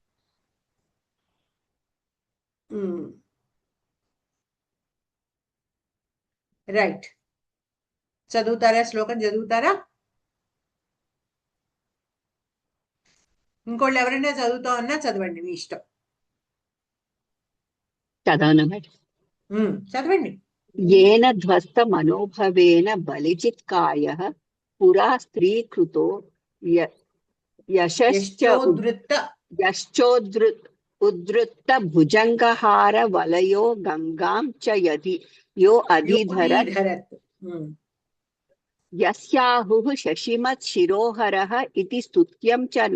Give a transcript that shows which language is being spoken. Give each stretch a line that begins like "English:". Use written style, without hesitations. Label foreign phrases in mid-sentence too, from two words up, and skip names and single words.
Telugu: రైట్, చదువుతారా? శ్లోకం చదువుతారా? ఇంకోళ్ళు ఎవరైనా చదువుతా ఉన్నా చదవండి, మీ ఇష్టం. చదవను మేడం. చదవండి.
Sanskrit: येन ध्वस्तमनोभवेन बलिजित्कायः पुरा स्त्रीकृतो उद्धृत्त भुजङ्गहारवलयो गङ्गां च यदि यो अधीधरत् यस्याहुः शशिमत् शिरोहरः इति स्तुत्यं च